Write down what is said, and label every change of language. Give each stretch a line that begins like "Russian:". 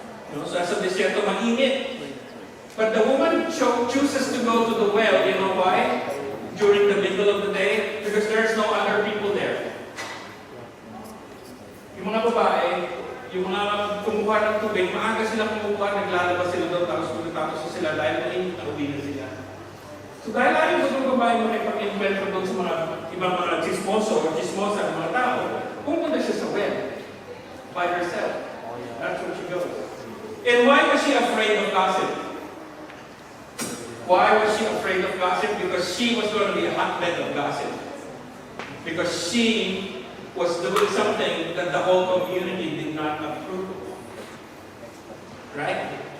English: You know, so as a desierto, mainit. But the woman chooses to go to the well. You know why? During the middle of the day, because there's no other people there.
Filipino: Yung mga babae, yung mga kumuha ng tubig, maaga sila kumuha, naglalabas sila doon, tapos sila dahil mainit na uwi na sila. So dahil ayaw ko itong babae makipag-invento doon sa mga ibang mga chismoso o chismosa ng mga tao, pumunta siya sa well by herself.
English: That's where she goes. And why was she afraid of gossip? Why was she afraid of gossip? Because she was going to be a hotbed of gossip. Because she was doing something that the whole community did not approve of. Right?